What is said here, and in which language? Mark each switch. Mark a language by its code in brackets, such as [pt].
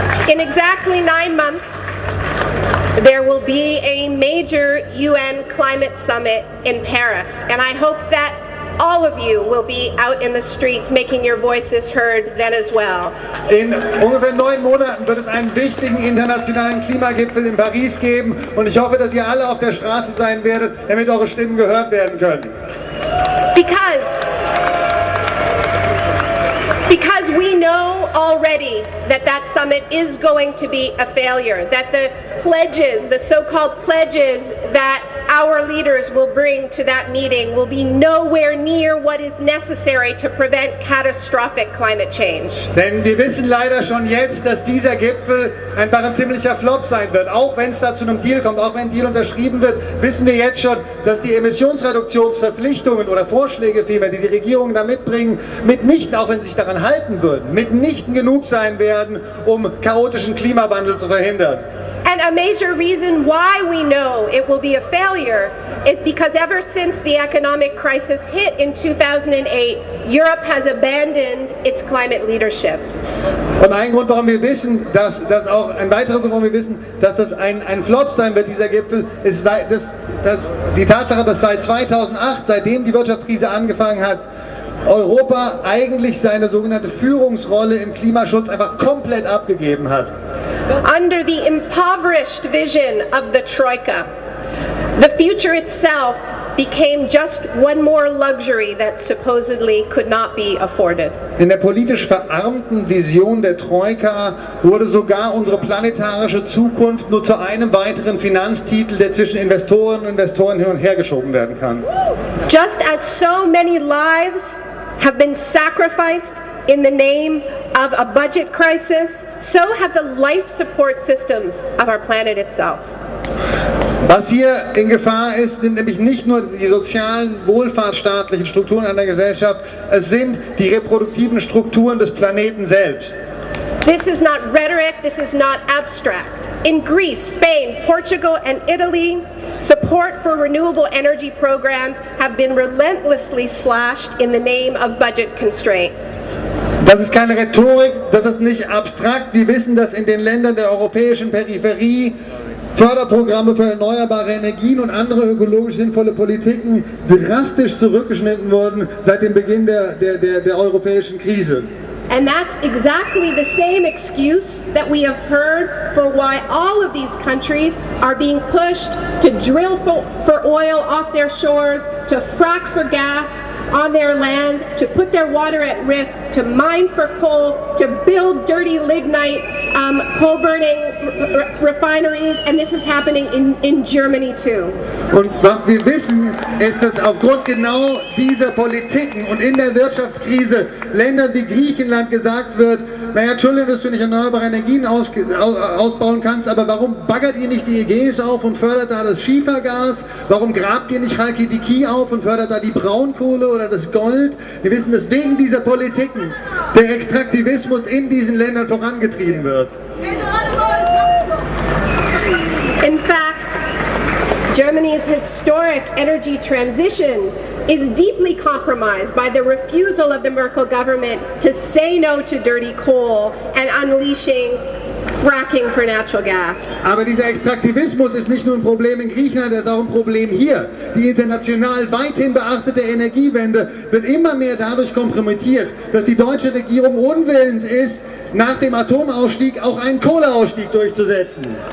[en] In exactly 9 months, there will be a major UN climate summit in Paris, and I hope that all of you will be out in the streets making your voices heard then as well. [de] In ungefähr 9 Monaten wird es einen wichtigen internationalen Klimagipfel in Paris geben und ich hoffe, dass ihr alle auf der Straße sein werdet, damit eure Stimmen gehört werden können. [en] Because we know already that that summit is going to be a failure, that the pledges, the so-called pledges that our leaders will bring to that meeting will be nowhere near what is necessary to prevent catastrophic climate change. [de] Denn wir wissen leider schon jetzt, dass dieser Gipfel ein ziemlicher Flop sein wird. Auch wenn es da zu einem Deal kommt, auch wenn ein Deal unterschrieben wird, wissen wir jetzt schon, dass die Emissionsreduktionsverpflichtungen oder Vorschläge vielmehr, die die Regierungen da mitbringen, mitnichten, auch wenn sie sich daran halten würden, mitnichten genug sein werden, um chaotischen Klimawandel zu verhindern. [en] And a major reason why we know it will be a failure is because ever since the economic crisis hit in 2008, Europe has abandoned its climate leadership. [de] Und ein Grund, warum wir wissen, dass ein weiterer Grund, warum wir wissen, dass das ein Flop sein wird, dieser Gipfel, ist die Tatsache, dass seit 2008, seitdem die Wirtschaftskrise angefangen hat, Europa eigentlich seine sogenannte Führungsrolle im Klimaschutz einfach komplett abgegeben hat. [en] Under the impoverished vision of the Troika, the future itself became just one more luxury that supposedly could not be afforded. [de] In der politisch verarmten Vision der Troika wurde sogar unsere planetarische Zukunft nur zu einem weiteren Finanztitel, der zwischen Investorinnen und Investoren hin und her geschoben werden kann. [en] Just as so many lives have been sacrificed in the name of a budget crisis, so have the life support systems of our planet itself. [de] Was hier in Gefahr ist, sind nämlich nicht nur die sozialen, wohlfahrtsstaatlichen Strukturen einer Gesellschaft, es sind die reproduktiven Strukturen des Planeten selbst. [en] This is not rhetoric, this is not abstract. In Greece, Spain, Portugal and Italy, support for renewable energy programs have been relentlessly slashed in the name of budget constraints. [de] Das ist keine Rhetorik, das ist nicht abstrakt. Wir wissen, dass in den Ländern der europäischen Peripherie Förderprogramme für erneuerbare Energien und andere ökologisch sinnvolle Politiken drastisch zurückgeschnitten wurden seit dem Beginn der europäischen Krise. [en] And that's exactly the same excuse that we have heard for why all of these countries are being pushed to drill for oil off their shores, to frack for gas on their lands, to put their water at risk, to mine for coal, to build dirty lignite coal-burning refineries, and this is happening in Germany too. [de] Und was wir wissen, ist, dass aufgrund genau dieser Politiken und in der Wirtschaftskrise Ländern wie Griechenland gesagt wird, naja, Entschuldigung, dass du nicht erneuerbare Energien ausbauen kannst, aber warum baggert ihr nicht die Ägäis auf und fördert da das Schiefergas? Warum grabt ihr nicht Chalkidiki auf und fördert da die Braunkohle oder das Gold? Wir wissen, dass wegen dieser Politiken der Extraktivismus in diesen Ländern vorangetrieben wird. [en] In fact, Germany's historic energy transition is deeply compromised by the refusal of the Merkel government to say no to dirty coal and unleashing fracking for natural gas. [de] Aber dieser Extraktivismus ist nicht nur ein Problem in Griechenland, er ist auch ein Problem hier. Die international weithin beachtete Energiewende wird immer mehr dadurch kompromittiert, dass die deutsche Regierung unwillens ist, nach dem Atomausstieg auch einen Kohleausstieg durchzusetzen.